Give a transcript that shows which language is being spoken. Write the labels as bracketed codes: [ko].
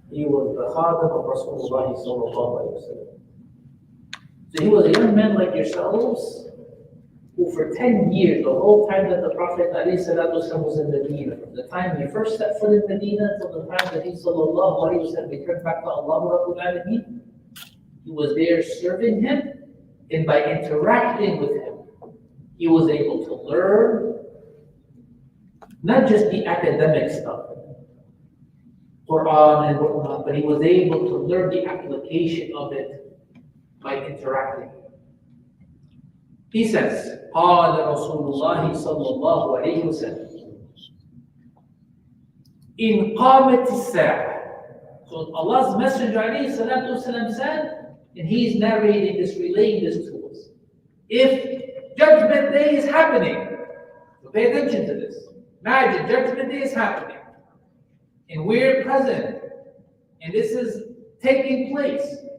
[en] He was the Khadim of Rasulullah sallallahu alayhi wa sallam. So he was a young man like yourselves, who for 10 years, the whole time that the Prophet ﷺ was in Medina, from the time he first set foot in Medina till the time that he sallallahu alayhi wa sallam returned back to Allah Rabbul Alameen, he was there serving him, and by interacting with him, he was able to learn not just the academic stuff, Quran and whatnot, but he was able to learn the application of it by interacting. He says, [ar] قال رسول الله صلى الله عليه وسلم إن قامت الساعة. [en] So Allah's Messenger عليه الصلاة والسلام said, and he's narrating this, relaying this to us. If Judgment Day is happening, so pay attention to this. Imagine Judgment Day is happening, and we're present, and this is taking place.